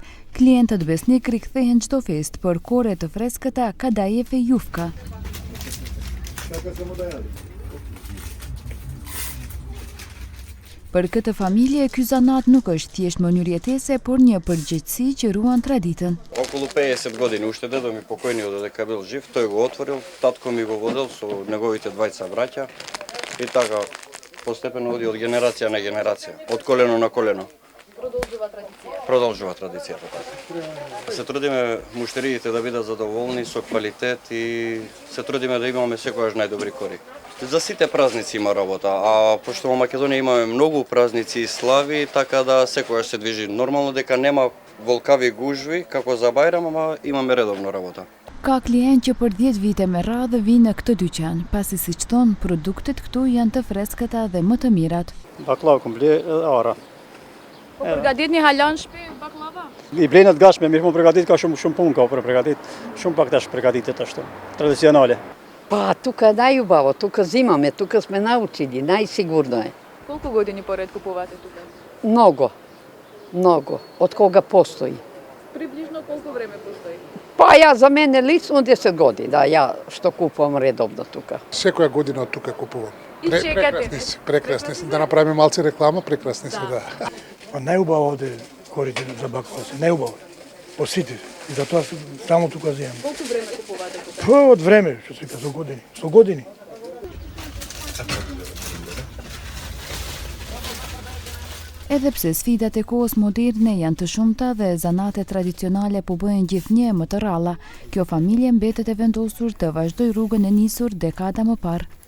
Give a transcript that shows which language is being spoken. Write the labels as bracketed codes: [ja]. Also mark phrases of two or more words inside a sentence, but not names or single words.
[sq] Klientët besnik rikthehen çdo festë për kore të freskëta kadaife jufka. Për këtë familje, ky zanat nuk është thjesht mënyrë jetese, por një përgjegjësi që ruan traditën. [mk] Околу 50 години, уште дедо ми покојниот додека бил жив, тој го отворил, татко ми го водел со неговите двајца браќа и така постепено оди од генерација на генерација, од колено на колено. Продолжува традицијата. Така. Се трудиме муштериите да бидат задоволни со квалитет и се трудиме да имаме секогаш најдобри кори. За сите празници има работа, а пошто во Македонија имаме многу празници и слави, така да секогаш се движи нормално, дека нема волкави гужви, како за Бајрам, ама имаме редовно работа. [sq] Ka klient që për 10 vite me radhë vinë në këtë dyqan, pasi siç thon, produktet këtu janë të freskëta dhe më të mirat. Baklava komple ara. Po përgatitni hala në shtëpi baklava? I blenat gashme, mirë më përgatit ka shumë punë ka për përgatit. Shumë pak tash përgatitet ashtu, tradicionale. [mk] Pa, тука најубаво, тука зимаме, тука сме научили, најсигурно е. Колку години поред купувате тука? Много, много, од кога постои. Приближно колку време постои? Па ја за мене лично 10 години, да, ја што купувам редовно тука. Секоја година од тука купувам. И чекате? Прекрасни се. Да направиме малце реклама, прекрасни се, да. Па најубаво оде корите за баклава се, најубаво. По сите. И затоа само тука земам. Колку време купувате тука? Па од време, што се вика, со години. Со години. [sq] Edhe pse sfidat e kohës moderne janë të shumta dhe zanatet tradicionale po bëhen gjithnjë më të rralla, kjo familje mbetet e vendosur të vazhdojë rrugën e nisur dekada më parë.